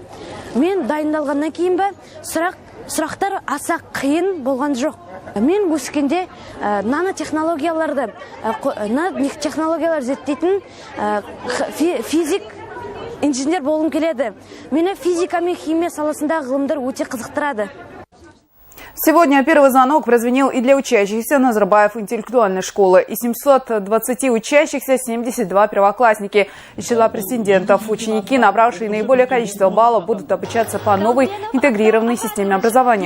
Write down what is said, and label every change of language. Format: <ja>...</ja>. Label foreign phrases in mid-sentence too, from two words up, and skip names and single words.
<kk>Мен дайындалғаннан кейін сұрақтар аса қиын болған жоқ. Мен өскенде нанотехнологияларды зерттейтін физик инженер болғым келеді. Мені физика мен химия саласындағы ғылымдар өте қызықтырады.</kk> <ru>Сегодня первый звонок прозвенел и для учащихся Назарбаев интеллектуальной школы. Из 720 учащихся 72 первоклассники. Из числа претендентов ученики, набравшие наиболее количество баллов, будут обучаться по новой интегрированной системе образования.</ru>